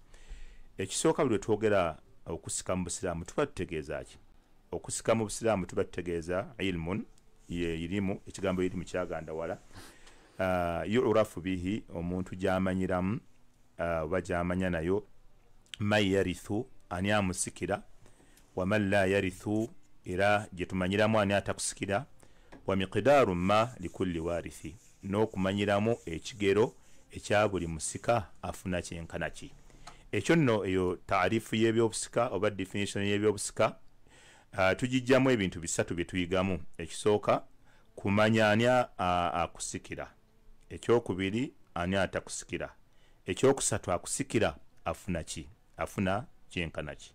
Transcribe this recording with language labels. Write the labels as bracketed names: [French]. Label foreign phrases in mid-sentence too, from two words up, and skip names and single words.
[Ganda] Ekisooka buli lwe twogera okusika mu Busiraamu tuba tutegeeza ki? Okusika mu Busiraamu tuba tutegeeza ilmun, ye irimu, ekigambo irimu kyagandawala, [Arabic] يعرف به, [Ganda] omuntu gy'amanyiramu oba gy'amanya nayo, [Arabic] من يرث, [Ganda] ani amusikira, [Arabic] ومن لا يرث, [Ganda] era gye tumanyiramu ani atakusikira, [Arabic] ومقدار ما لكل وارث, [Ganda] n'okumanyiramu ekigero ekya buli musika afuna kyenkana ki. Ekyo nno eyo taarifu y'ebyobusika oba definition y'ebyobusika. Tugijjamu ebintu bisatu bye tuyigamu. Ekisooka kumanya ani akusikira, ekyokubiri ani atakusikira, ekyokusatu akusikira afuna ki, afuna kyenkana ki.